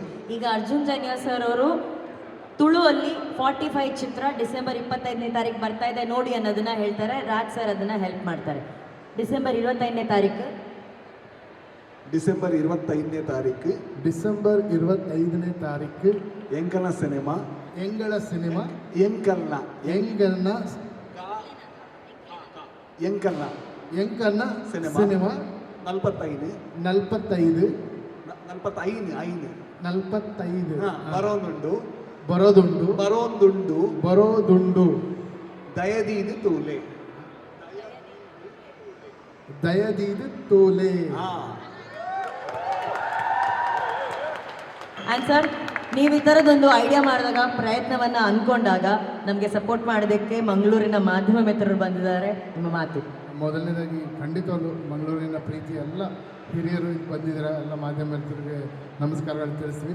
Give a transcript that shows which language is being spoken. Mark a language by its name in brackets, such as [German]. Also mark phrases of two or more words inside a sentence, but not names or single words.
[Kannada] ಈಗ ಅರ್ಜುನ್ ಜನ್ಯ ಸರ್ ಅವರು ತುಳುವಲ್ಲಿ 45 ಚಿತ್ರ ಡಿಸೆಂಬರ್ 25ನೇ ತಾರೀಕು ಬರ್ತಾ ಇದೆ ನೋಡಿ ಅನ್ನೋದನ್ನ ಹೇಳ್ತಾರೆ. ರಾಜ್ ಸರ್ ಅದನ್ನ ಹೆಲ್ಪ್ ಮಾಡ್ತಾರೆ. ಡಿಸೆಂಬರ್ 25ನೇ ತಾರೀಕು ಡಿಸೆಂಬರ್ 25ನೇ [Tulu] ತಾರೀಕು ಎಂಕಲ ಸಿನಿಮಾ ಎಂಕಲ್ನ ಸಿನಿಮಾ 45 ಬರೋದುಂಡು ದಯದೀದು ತೂಲೆ. [Kannada] ಆ್ಯಂಡ್ ಸರ್, ನೀವು ಈ ಥರದೊಂದು ಐಡಿಯಾ ಮಾಡಿದಾಗ, ಪ್ರಯತ್ನವನ್ನು ಅಂದ್ಕೊಂಡಾಗ ನಮಗೆ ಸಪೋರ್ಟ್ ಮಾಡೋದಕ್ಕೆ ಮಂಗಳೂರಿನ ಮಾಧ್ಯಮ ಮಿತ್ರರು ಬಂದಿದ್ದಾರೆ. ನಿಮ್ಮ ಮಾತು. ಮೊದಲನೇದಾಗಿ ಖಂಡಿತವಾಗ್ಲೂ ಮಂಗಳೂರಿನ ಪ್ರೀತಿ ಎಲ್ಲ ಹಿರಿಯರು ಬಂದಿದ್ದಾರೆ, ಎಲ್ಲ ಮಾಧ್ಯಮ ಮಿತ್ರರಿಗೆ ನಮಸ್ಕಾರಗಳು ತಿಳಿಸ್ತೀವಿ.